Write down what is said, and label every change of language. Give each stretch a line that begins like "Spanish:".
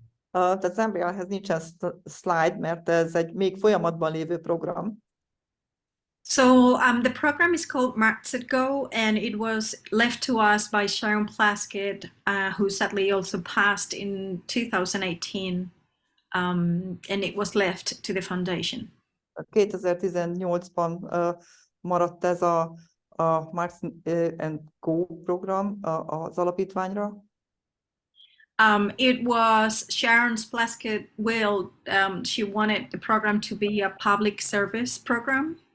Hungarian: Tehát az MBL-hez nincsen slide, mert ez egy még folyamatban lévő program.
English: So the program is called Go, and it was left to us by Sharon Plaskett, who sadly also passed in 2018, and it was left to the foundation.
Hungarian: 2018-ban maradt ez a Marks and Go program az alapítványra.
English: It was Sharon's Plaskett will. She wanted the program to be a public service program.